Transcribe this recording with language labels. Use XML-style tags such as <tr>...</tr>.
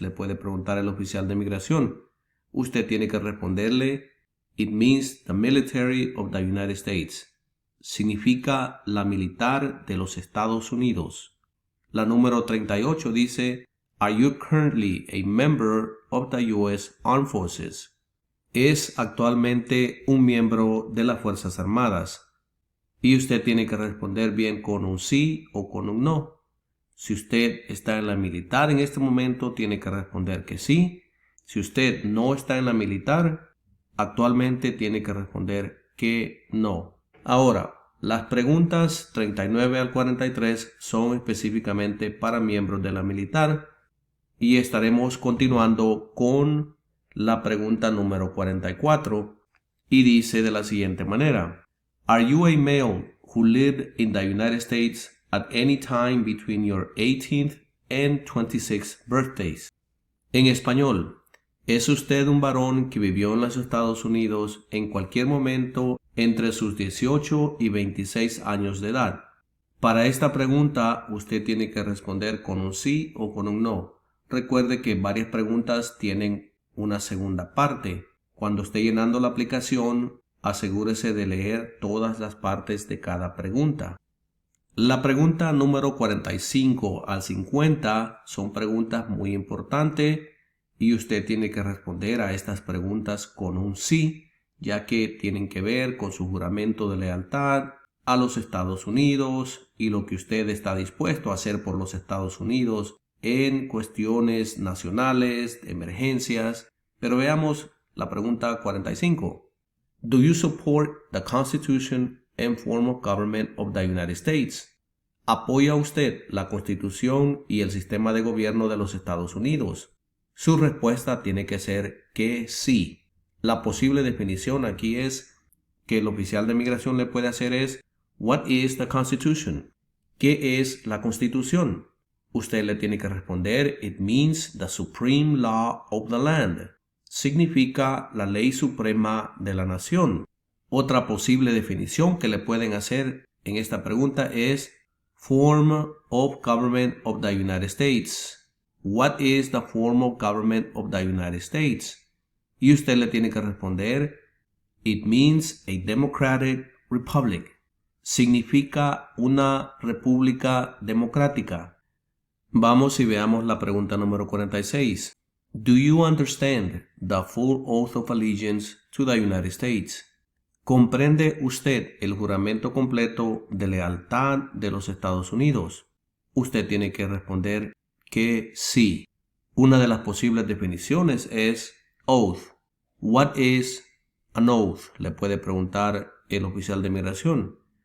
<es>Le puede preguntar el oficial de migración. Usted tiene que responderle,</es> <en>it means the military of the United States.</en> <es>Significa la militar de los Estados Unidos. La número 38 dice,</es> <en>are you currently a member of the U.S. Armed Forces?</en> <es>Es actualmente un miembro de las Fuerzas Armadas. Y usted tiene que responder bien con un sí o con un no. Si usted está en la militar en este momento, tiene que responder que sí. Si usted no está en la militar, actualmente tiene que responder que no. Ahora, las preguntas 39 al 43 son específicamente para miembros de la militar y estaremos continuando con la pregunta número 44 y dice de la siguiente manera.</es> <en>Are you a male who lived in the United States at any time between your 18th and 26th birthdays?</en> <es>En español, ¿es usted un varón que vivió en los Estados Unidos en cualquier momento entre sus 18 y 26 años de edad? Para esta pregunta, usted tiene que responder con un sí o con un no. Recuerde que varias preguntas tienen una segunda parte. Cuando esté llenando la aplicación, asegúrese de leer todas las partes de cada pregunta. La pregunta número 45 al 50 son preguntas muy importantes y usted tiene que responder a estas preguntas con un sí, ya que tienen que ver con su juramento de lealtad a los Estados Unidos y lo que usted está dispuesto a hacer por los Estados Unidos en cuestiones nacionales, de emergencias. Pero veamos la pregunta 45.</es> <en>Do you support the Constitution and form of government of the United States?</en> <es>¿Apoya usted la Constitución y el sistema de gobierno de los Estados Unidos? Su respuesta tiene que ser que sí. La posible definición aquí es que el oficial de migración le puede hacer es</es> <en>What is the Constitution?</en> <es>¿Qué es la Constitución? Usted le tiene que responder</es> <en>It means the supreme law of the land.</en> <es>Significa la ley suprema de la nación. Otra posible definición que le pueden hacer en esta pregunta es Form of Government of the United States.</es> <en>What is the form of government of the United States?</en> <es>Y usted le tiene que responder</es> <en>It means a democratic republic.</en> <es>Significa una república democrática. Vamos y veamos la pregunta número 46.</es> <en>Do you understand the full oath of allegiance to the United States?</en> <es>¿Comprende usted el juramento completo de lealtad de los Estados Unidos? Usted tiene que responder que sí. Una de las posibles definiciones es oath.</es> <en>What is an oath?</en> <es>Le puede preguntar el oficial de migración.</es>